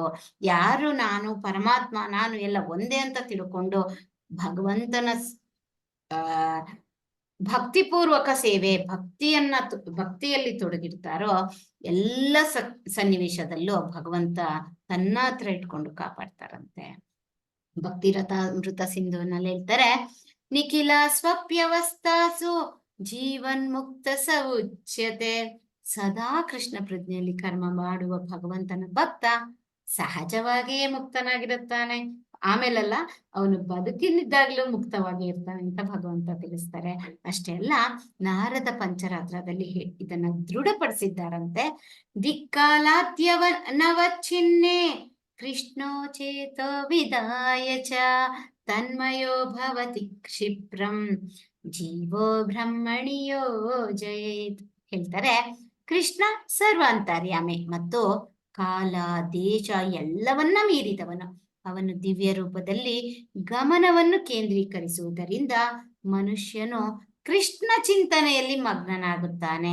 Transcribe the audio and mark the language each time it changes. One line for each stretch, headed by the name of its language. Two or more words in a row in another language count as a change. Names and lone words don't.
Kannada: ಯಾರು ನಾನು ಪರಮಾತ್ಮ ನಾನು ಎಲ್ಲ ಒಂದೇ ಅಂತ ತಿಳ್ಕೊಂಡು ಭಗವಂತನ ಭಕ್ತಿಪೂರ್ವಕ ಸೇವೆ, ಭಕ್ತಿಯಲ್ಲಿ ತೊಡಗಿರ್ತಾರೋ ಎಲ್ಲ ಸನ್ನಿವೇಶದಲ್ಲೂ ಭಗವಂತ ತನ್ನ ಹತ್ರ ಇಟ್ಕೊಂಡು ಕಾಪಾಡ್ತಾರಂತೆ. ಭಕ್ತಿರಥಾಮೃತ ಸಿಂಧುವಿನಲ್ಲಿ ಹೇಳ್ತಾರೆ,
Sanskrit: ನಿಖಿಲ ಸ್ವಪ್ಯವಸ್ಥಾಸು ಜೀವನ್ ಮುಕ್ತ ಸ ಉಚ್ಯತೆ.
Kannada: ಸದಾ ಕೃಷ್ಣ ಪ್ರಜ್ಞೆಯಲ್ಲಿ ಕರ್ಮ ಮಾಡುವ ಭಗವಂತನ ಭಕ್ತ ಸಹಜವಾಗಿಯೇ ಮುಕ್ತನಾಗಿರುತ್ತಾನೆ. ಆಮೇಲಲ್ಲ, ಅವನು ಬದುಕಿನಿದ್ದಾಗ್ಲೂ ಮುಕ್ತವಾಗಿ ಇರ್ತಾನೆ ಅಂತ ಭಗವಂತ ತಿಳಿಸ್ತಾರೆ. ಅಷ್ಟೇ ಅಲ್ಲ, ನಾರದ ಪಂಚರಾತ್ರದಲ್ಲಿ ಇದನ್ನ ದೃಢಪಡಿಸಿದ್ದಾರಂತೆ.
Sanskrit: ದಿಕ್ಕಾಲಾದ್ಯವ ನವಚ್ಛಿನ್ನೆ ಕೃಷ್ಣೋ ಚೇತೋ ವಿದಾಯ ಚ ತನ್ಮಯೋ ಭವತಿ ಕ್ಷಿಪ್ರಂ ಜೀವೋ ಬ್ರಹ್ಮಣಿಯೋ ಜಯೇತ್.
Kannada: ಹೇಳ್ತಾರೆ, ಕೃಷ್ಣ ಸರ್ವಾಂತರ್ಯಾಮಿ ಮತ್ತು ಕಾಲ ದೇಶ ಎಲ್ಲವನ್ನ ಮೀರಿದವನು. ಅವನು ದಿವ್ಯ ರೂಪದಲ್ಲಿ ಗಮನವನ್ನು ಕೇಂದ್ರೀಕರಿಸುವುದರಿಂದ ಮನುಷ್ಯನು ಕೃಷ್ಣ ಚಿಂತನೆಯಲ್ಲಿ ಮಗ್ನನಾಗುತ್ತಾನೆ.